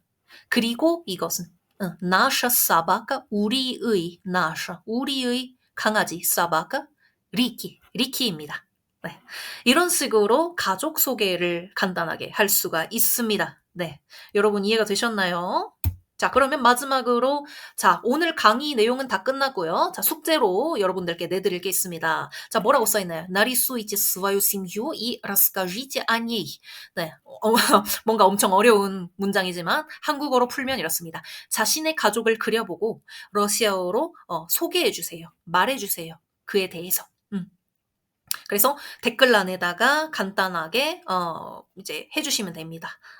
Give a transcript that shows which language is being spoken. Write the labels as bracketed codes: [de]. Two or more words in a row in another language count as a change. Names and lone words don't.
[ko] 그리고 이것은 [ru] наша собака [ko] 우리의 나샤 우리의 강아지 사바카 리키입니다. 네. 이런 식으로 가족 소개를 간단하게 할 수가 있습니다. 네. 여러분 이해가 되셨나요? 자, 그러면 마지막으로, 자, 오늘 강의 내용은 다 끝났고요. 자, 숙제로 여러분들께 내드릴 게 있습니다. 자, 뭐라고 써있나요? [ru] Нарисуйте свою семью и расскажите о ней. [ko] 네, 뭔가 엄청 어려운 문장이지만 한국어로 풀면 이렇습니다. 자신의 가족을 그려보고 러시아어로 소개해주세요. 말해주세요. 그에 대해서. 그래서 댓글란에다가 간단하게 이제 해주시면 됩니다.